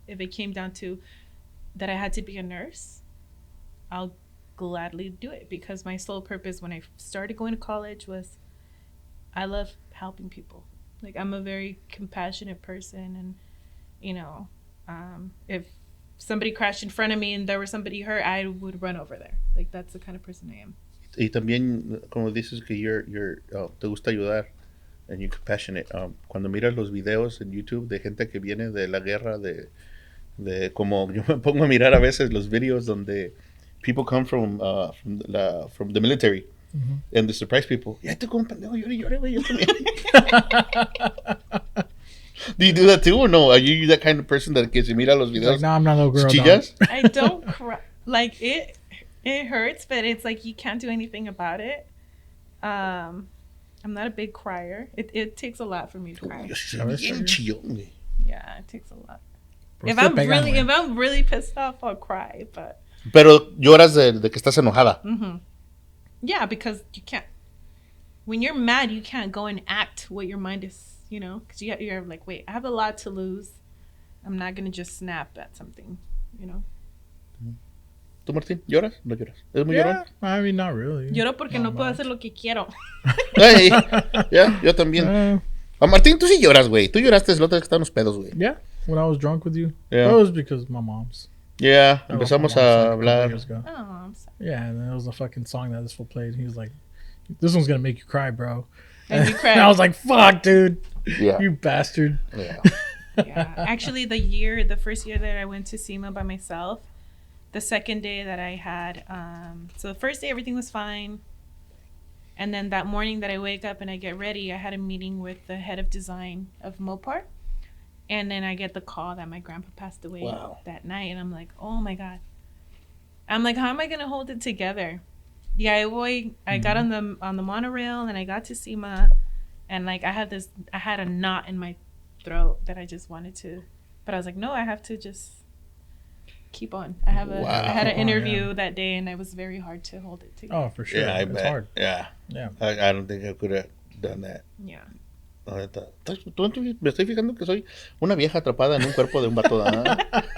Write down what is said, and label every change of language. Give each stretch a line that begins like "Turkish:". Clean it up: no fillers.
English: If it came down to that I had to be a nurse, I'll gladly do it, because my sole purpose when I started going to college was I love helping people. Like, I'm a very compassionate person, and, you know, if somebody crashed in front of me and there was somebody hurt, I would run over there. Like, that's the kind of person I am.
Spanish: Y también, como dices que te gusta ayudar
English: and you're compassionate.
Spanish: Cuando miras los videos en YouTube de gente que viene de la guerra, de como yo me pongo a mirar a veces los videos donde
English: people come from the military and they surprise people.
Spanish: Ya te como pendejo, llore, güey, yo también.
English: Do you do that too, or no? Are you that kind of person that
Spanish: que se mira los videos?
English: Like, no, I'm not a little girl.
Spanish: Chillas?
English: I don't cry. Like, it hurts, but it's like you can't do anything about it. I'm not a big crier. It takes a lot for me to cry.
Spanish: Yo sí soy bien chillón, güey.
English: Yeah, it takes a lot. If I'm really pissed off, I'll cry. But
Spanish: Pero lloras de que estás enojada.
English: yeah, because you can't. When you're mad, you can't go and act what your mind is, you know, because you're like, wait, I have a lot to lose. I'm not gonna just snap at something, you know.
Spanish: ¿Tú, Martín, lloras? ¿No lloras? ¿Es muy
English: Yeah,
Spanish: llorón?
English: I mean, not really.
Spanish: Lloro porque no puedo hacer lo que quiero.
English: Hey, yeah,
Spanish: yo también. Martín, tú sí lloras, güey. Tú lloraste el otro día que estaban los pedos, güey.
English: Yeah, when I was drunk with you. Yeah. That was because of my mom's. Yeah, That was
Spanish: empezamos
English: my mom's, like,
Spanish: a
English: a couple
Spanish: hablar.
English: years ago. Oh, I'm sorry. Yeah, and there was a fucking song that this fool played. He was like, "This one's gonna make you cry, bro." And you cried. I was like, "Fuck, dude, Yeah. you bastard." Yeah. Yeah, actually, the first year that I went to SEMA by myself, the second day that I had, so the first day everything was fine, and then that morning that I wake up and I get ready, I had a meeting with the head of design of Mopar, and then I get the call that my grandpa passed away that night, and I'm like, oh my god, I'm like, how am I gonna hold it together? Yeah, I got on the monorail and I got to SEMA, and like I had a knot in my throat that I just wanted to, but I was like, no, I have to just keep on. I had an interview that day, and it was very hard to hold it together. Oh, for sure. Yeah, I it's bet. hard. Yeah. Yeah. I don't think I could have done that. Yeah.
Spanish: La neta. Me estoy fijando que soy una vieja atrapada en un cuerpo de un vato.